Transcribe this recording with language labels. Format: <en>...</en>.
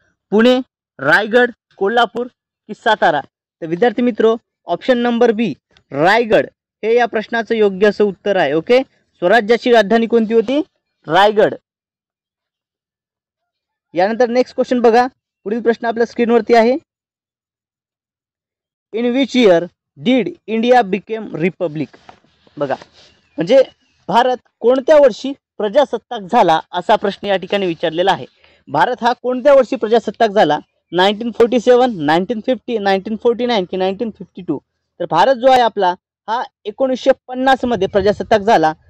<mr>पुणे, रायगड, कोल्हापूर की सातारा. तर विद्यार्थी मित्रो, ऑप्शन नंबर B रायगड हे या प्रश्नाचं योग्य असं उत्तर आहे. ओके, स्वराज्याची राजधानी कोणती होती? रायगड. यानंतर नेक्स्ट क्वेश्चन बघा. पुढील प्रश्न आपल्या स्क्रीनवरती आहे.</mr> <en>In which year did India became republic.</en> <mr>बघा, म्हणजे भारत कोणत्या वर्षी प्रजासत्ताक झाला असा प्रश्न या ठिकाणी विचारलेला आहे. भारत हा कोणत्या वर्षी प्रजासत्ताक झाला? 1947, 1950, 1949 की 1952. तर भारत जो आहे आपला हा 1950 मध्ये प्रजासत्ताक झाला.</mr>